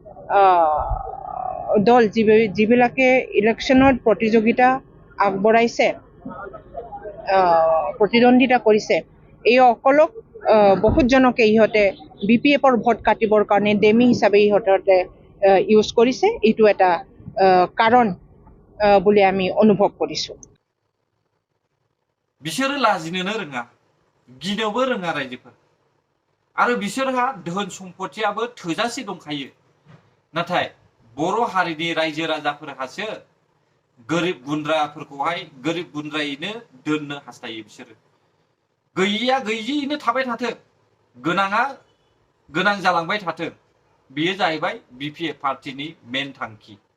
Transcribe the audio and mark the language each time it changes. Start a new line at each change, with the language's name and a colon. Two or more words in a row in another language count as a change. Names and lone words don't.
Assamese: দল যিবিলাকে ইলেকশ্যনত প্ৰতিযোগিতা আগবঢ়াইছে প্ৰতিদ্বন্দ্বিতা কৰিছে এই অকলক বহুতজনকে ইহঁতে BPFৰ ভোট কাটিবৰ কাৰণে ডেমি হিচাপে ইহঁতে ইউজ কৰিছে এইটো এটা কাৰণ বুলি আমি অনুভৱ কৰিছোঁ
Bodo: बिसोरो लाजिनोनो रोङा गिनोबो रोङा रायजोफोर आरो बिसोरहा धोन सम्पथियाबो थोजासे दंखायो नाथाय बर' हारिनि रायजो राजाफोरहासो गोरिब गुन्द्राफोरखौहाय गोरिब गुन्द्रायैनो दोननो हास्थायो बिसोरो गैयैया गैयैनो थाबाय थाथों गोनाङा गोनां जालांबाय थाथों बेयो जाहैबाय BPF पार्टीनि मेन थांखि